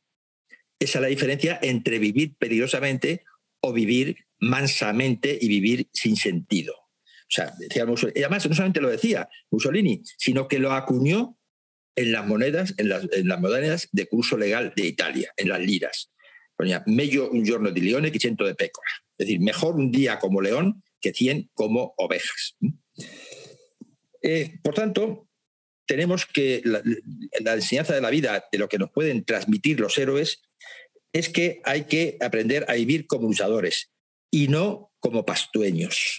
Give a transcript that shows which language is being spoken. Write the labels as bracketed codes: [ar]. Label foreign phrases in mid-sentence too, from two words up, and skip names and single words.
[es] Esa es la diferencia entre vivir peligrosamente o vivir mansamente y vivir sin sentido. O sea, decía Mussolini, y además no solamente lo decía Mussolini, sino que lo acuñó en las monedas de curso legal de Italia, en las liras. [it] Ponía meglio un giorno di leone che 100 de pecora. [es] Es decir, mejor un día como león que 100 como ovejas. Por tanto, tenemos que la enseñanza de la vida, de lo que nos pueden transmitir los héroes, es que hay que aprender a vivir como luchadores y no como pastueños.